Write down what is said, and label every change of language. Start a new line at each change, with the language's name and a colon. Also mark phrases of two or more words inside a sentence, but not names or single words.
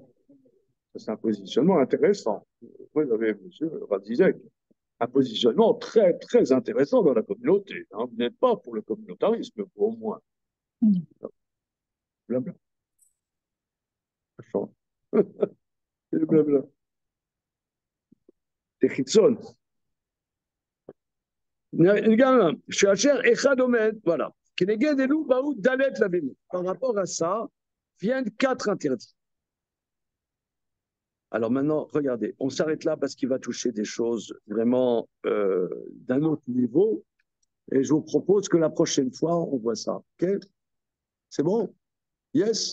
French: C'est un positionnement intéressant. Vous avez, monsieur Radizek, un positionnement très, très intéressant dans la communauté. Hein. Vous n'êtes pas pour le communautarisme, au moins. Blabla. C'est blabla. C'est Chitzon.
Hebrew: שאשר אחד עומד, voilà. כנגד אלו באו ד' לאוין.
French: Par rapport à ça, viennent 4 interdits. Alors maintenant, regardez, on s'arrête là parce qu'il va toucher des choses vraiment d'un autre niveau. Et je vous propose que la prochaine fois, on voit ça. OK? C'est bon? Yes?